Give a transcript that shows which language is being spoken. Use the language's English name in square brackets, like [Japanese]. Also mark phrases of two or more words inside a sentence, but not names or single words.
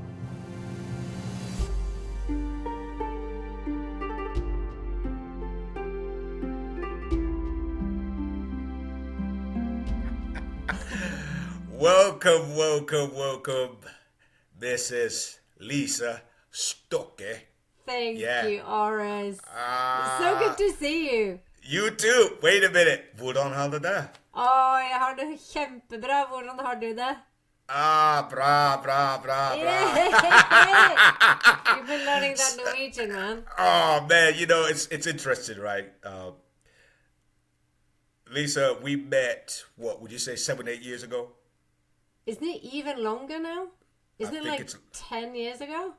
[English] Welcome. This is Lisa Stokke. Thank you, Oris. So good to see you. You too. Wait a minute. [Norwegian] Hvordan har du det? Jeg har det kjempebra. Hvordan har du det? Bra. [English] You've been learning that Norwegian, man. Oh man, you know it's interesting, right? Lisa, we met, what would you say, 7-8 years ago? Isn't it even longer now? Isn't it like 10 years ago?